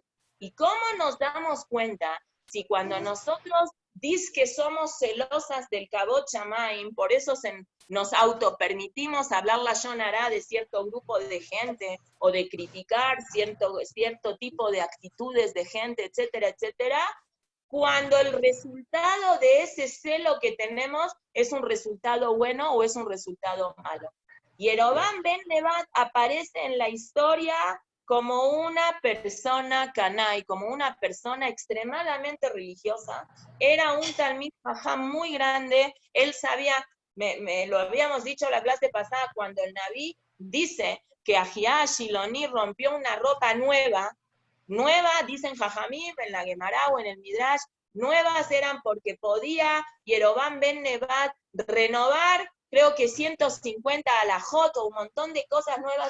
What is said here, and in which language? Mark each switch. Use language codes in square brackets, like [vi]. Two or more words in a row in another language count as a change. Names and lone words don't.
[es] ¿Y cómo nos damos cuenta si cuando nosotros dice que somos celosas del [he] Kabod Shamayim, [es] por eso nos autopermitimos hablar la [he] Lashon Hará [es] de cierto grupo de gente, o de criticar cierto tipo de actitudes de gente, etcétera, etcétera, cuando el resultado de ese celo que tenemos es un resultado bueno o es un resultado malo? Yerovam ben Nebat aparece en la historia como una persona canai, como una persona extremadamente religiosa. Era un [he] Talmid Jajam [es] muy grande, él sabía, lo habíamos dicho la clase pasada, cuando el Naví dice que Ahiá Shiloni rompió una ropa nueva, dicen Jajamim en la Gemara o en el Midrash, nuevas eran porque podía Yerovam ben Nebat renovar, creo que 150 alajot o un montón de cosas nuevas.